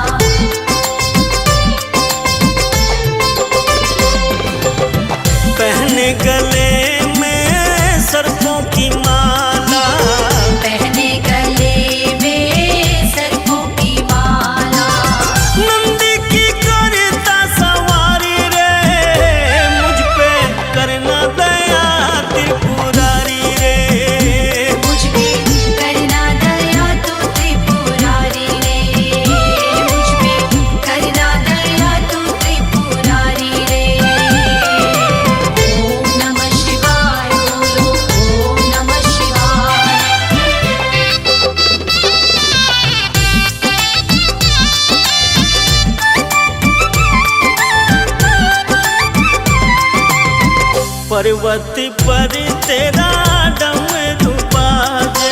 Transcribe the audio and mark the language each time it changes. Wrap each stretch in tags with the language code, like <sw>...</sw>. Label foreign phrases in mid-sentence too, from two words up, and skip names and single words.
<hi>पहने गले में सर्पों की माला। पहने गले में सर्पों की माला। नंदी की करता सवारी रे मुझ पे करना दया त्रिपुरारी रे। मुझ पे करना दया तू त्रिपुरारी रे। मुझ पे करना दया तू त्रिपुरारी रे।</hi> <sa>ओम नमः शिवाय</sa> <hi>बोलो</hi> <sa>ओम नमः शिवाय।</sa> <hi>पर्वत पर तेरा डमरू बाजे।</hi>